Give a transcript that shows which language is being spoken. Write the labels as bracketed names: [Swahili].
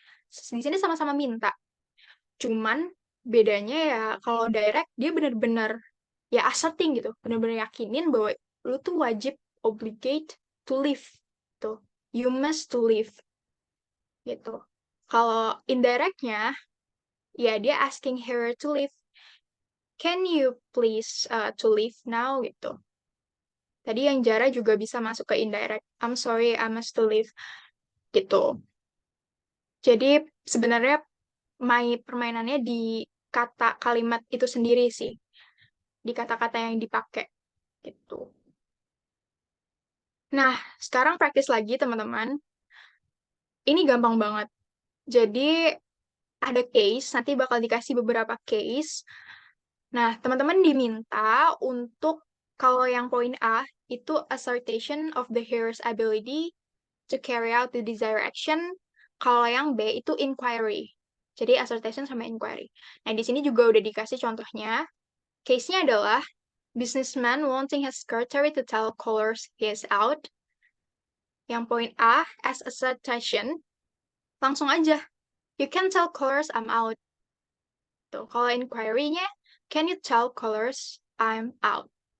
[Indonesian] Di sini sama-sama minta. Cuman bedanya ya kalau direct dia bener-bener ya asserting gitu, bener-bener yakinin bahwa lu tuh wajib [English] obligate to leave [Indonesian] gitu. [English] You must to leave gitu. [Indonesian] Kalau indirectnya ya dia asking her to leave. [English] Can you please to leave now gitu. [Indonesian] Tadi yang Jara juga bisa masuk ke indirect. [English] I'm sorry, I must to leave [Indonesian] gitu. Jadi sebenarnya permainannya di kata kalimat itu sendiri sih. di kata-kata yang dipakai gitu. Nah, sekarang praktis lagi teman-teman. Ini gampang banget. Jadi ada case, nanti bakal dikasih beberapa case. Nah, teman-teman diminta untuk kalau yang poin A itu [English] assertion of the hearer's ability to carry out the desired action. [Indonesian] Kalau yang B itu inquiry. Jadi assertion sama inquiry. Nah, di sini juga udah dikasih contohnya. Case-nya adalah [English] businessman wanting his secretary to tell callers he is out. [Indonesian] Yang poin A, [English] as assertion, [Indonesian] langsung aja. [English] You can tell callers I'm out. [Indonesian] Tuh, kalau inquiry-nya, [English] can you tell callers I'm out?